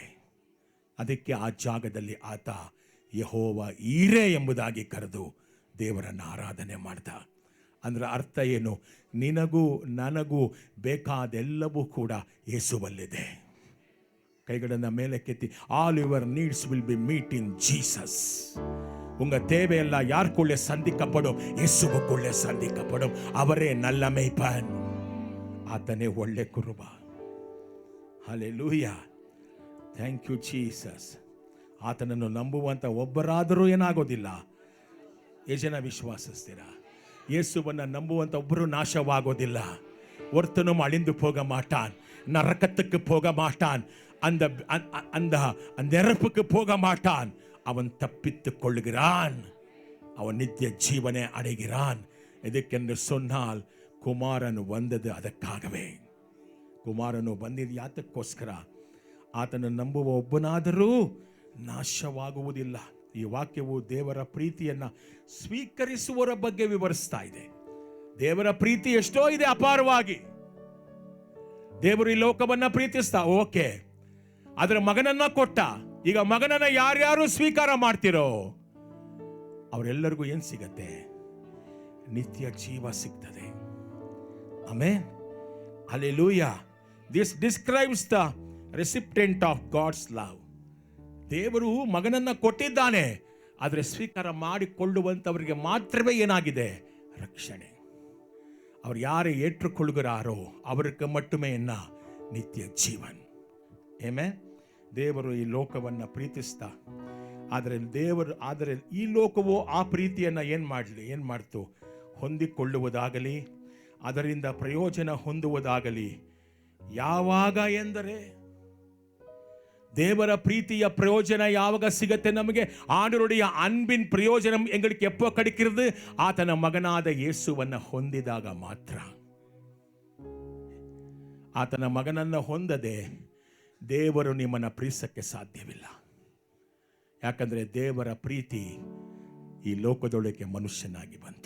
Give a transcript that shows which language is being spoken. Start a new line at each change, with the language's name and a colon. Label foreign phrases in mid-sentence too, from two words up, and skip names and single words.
Kannada: ಅದಕ್ಕೆ ಆ ಜಾಗದಲ್ಲಿ ಆತ ಯೆಹೋವ ಈರೆ ಎಂಬುದಾಗಿ ಕರೆದು ದೇವರನ್ನು ಆರಾಧನೆ ಮಾಡ್ದ. ಅಂದ್ರೆ ಅರ್ಥ ಏನು? ನಿನಗೂ ನನಗೂ ಬೇಕಾದೆಲ್ಲವೂ ಕೂಡ ಯೇಸುವಲ್ಲಿದೆ. ಕೈಗಳನ್ನು ಮೇಲೆ ಕೆತ್ತಿ,
English: All your needs will be meet in Jesus.
Tamil: உங்க தேவையெல்லாம் யாருக்குள்ளே சந்திக்கப்படும்? இயேசுவுக்குள்ளே சந்திக்கப்படும். அவரே நல்ல மேய்ப்பன்,
Kannada: ಆತನೇ ಒಳ್ಳೆ ಕುರುಬ.
English: Hallelujah, thank you Jesus.
Kannada: ಆತನನ್ನು ನಂಬುವಂತ ಒಬ್ಬರಾದರೂ ಏನಾಗೋದಿಲ್ಲ. ಎಷ್ಟು ಜನ ವಿಶ್ವಾಸಿಸ್ತೀರಾ? ಯೇಸುವನ್ನು ನಂಬುವಂತ ಒಬ್ಬರು ನಾಶವಾಗೋದಿಲ್ಲ.
Tamil: ஒருத்தனும் அழிந்து போக மாட்டான், நரகத்துக்கு போக மாட்டான், அந்த நெருப்புக்கு போக மாட்டான். அவன் தப்பித்துக் கொள்கிறான், அவன் நித்திய ஜீவனை அடைகிறான். எதுக்கென்று சொன்னால்
Kannada: ಕುಮಾರನು ಬಂದದ್ದು ಅದಕ್ಕಾಗವೇ. ಕುಮಾರನು ಬಂದಿದ್ದು ಯಾತಕ್ಕೋಸ್ಕರ? ಆತನ ನಂಬುವ ಒಬ್ಬನಾದರೂ ನಾಶವಾಗುವುದಿಲ್ಲ. ಈ ವಾಕ್ಯವು ದೇವರ ಪ್ರೀತಿಯನ್ನು ಸ್ವೀಕರಿಸುವವರ ಬಗ್ಗೆ ವಿವರಿಸ್ತಾ ಇದೆ. ದೇವರ ಪ್ರೀತಿ ಎಷ್ಟೋ ಇದೆ ಅಪಾರವಾಗಿ. ದೇವರು ಈ ಲೋಕವನ್ನ ಪ್ರೀತಿಸ್ತಾ, ಓಕೆ, ಅದರ ಮಗನನ್ನ ಕೊಟ್ಟ. ಈಗ ಮಗನನ್ನ ಯಾರ್ಯಾರು ಸ್ವೀಕಾರ ಮಾಡ್ತಿರೋ ಅವರೆಲ್ಲರಿಗೂ ಏನ್ ಸಿಗತ್ತೆ? ನಿತ್ಯ ಜೀವ ಸಿಗ್ತದೆ. ಆಮೆನ್, ಹಲ್ಲೆಲೂಯಾ.
English: This describes the recipient of God's love.
Kannada: ದೇವರು ಮಗನನ್ನ ಕೊಟ್ಟಿದ್ದಾನೆ, ಆದರೆ ಸ್ವೀಕಾರ ಮಾಡಿಕೊಳ್ಳುವಂತವರಿಗೆ ಮಾತ್ರವೇ ಏನಾಗಿದೆ? ರಕ್ಷಣೆ. ಅವರು ಯಾರು
Tamil: ಏற்றுக்கொள்கிறாரோ அவருக்கு மட்டுமே என்ன?
Kannada: ನಿತ್ಯ ಜೀವನ್. ಆಮೆನ್. ದೇವರು ಈ ಲೋಕವನ್ನು ಪ್ರೀತಿಸ್ತಾ, ಆದರೆ ಈ ಲೋಕವು ಆ ಪ್ರೀತಿಯನ್ನು ಏನು ಮಾಡ್ತು? ಹೊಂದಿಕೊಳ್ಳುವುದಾಗಲಿ ಅದರಿಂದ ಪ್ರಯೋಜನ ಹೊಂದುವುದಾಗಲಿ. ಯಾವಾಗ ಎಂದರೆ ದೇವರ ಪ್ರೀತಿಯ ಪ್ರಯೋಜನ ಯಾವಾಗ ಸಿಗತ್ತೆ
Tamil: நமக்கு ஆண்டவருடைய அன்பின் பிரயோஜனம் எங்களுக்கு எப்போ கிடைக்கிறது?
Kannada: ಆತನ ಮಗನಾದ ಯೇಸುವನ್ನು ಹೊಂದಿದಾಗ ಮಾತ್ರ. ಆತನ ಮಗನನ್ನು ಹೊಂದದೆ ದೇವರು ನಿಮ್ಮನ್ನು ಪ್ರೀತಿಸಕ್ಕೆ ಸಾಧ್ಯವಿಲ್ಲ. ಯಾಕಂದ್ರೆ ದೇವರ ಪ್ರೀತಿ ಈ ಲೋಕದೊಳಗೆ ಮನುಷ್ಯನಾಗಿ ಬಂತು.